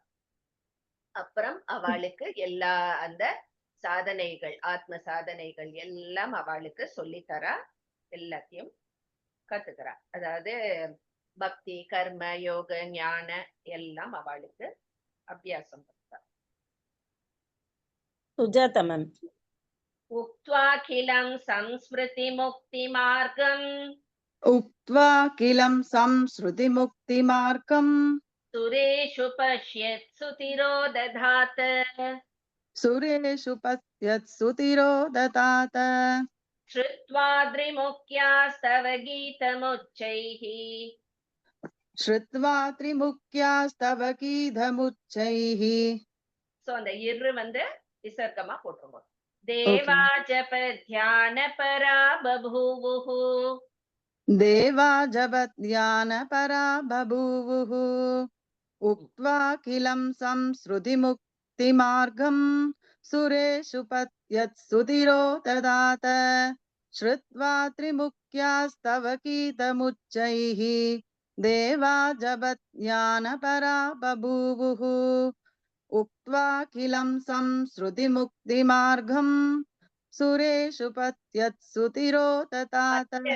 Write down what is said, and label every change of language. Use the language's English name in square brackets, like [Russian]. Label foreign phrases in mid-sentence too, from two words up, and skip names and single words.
[Tamil] அப்புறம் அவளுக்கு எல்லா அந்த சாதனைகள், ஆத்ம சாதனைகள் எல்லாம் அவளுக்கு சொல்லித்தரா, எல்லாத்தையும் கத்துக்கிறா. அதாவது பக்தி, கர்ம, யோக, ஞான எல்லாம் அவளுக்கு அபியாசம் பண்றா. சுஜாதா மேம். [Sanskrit] उक्त्वाखिलं संस्मृति मुक्ति मार्गं उक्त्वाखिलं संस्मृतिमुक्तिमार्गं सुरेषु पश्यत् सुतिरो दधात् सुरेषु पश्यत्सु तिरोदतात श्रुत्वात्रिमुख्यास्तव गीतमुच्चैः श्रुत्वा त्रिमुख्यास्तव गीतमुच्चैः [Tamil] சோ அந்த இரு விசர்க்கமா போட்டுருவோம். [Sanskrit] देवा जप ध्यान परा बभूवुः देवा जपध्यानपरा बभूवुः उक्त्वाखिलं संस्मृतिमुक्तिमार्गं सुरेषु पश्यत्सु तिरोदतात श्रुत्वा त्रिमुख्यास्तव गीतमुच्चैः देवा जपध्यानपरा बभूवुः उक्त्वाखिलं संस्मृतिमुक्तिमार्गं सुरेषु पश्यत्सु तिरोदतात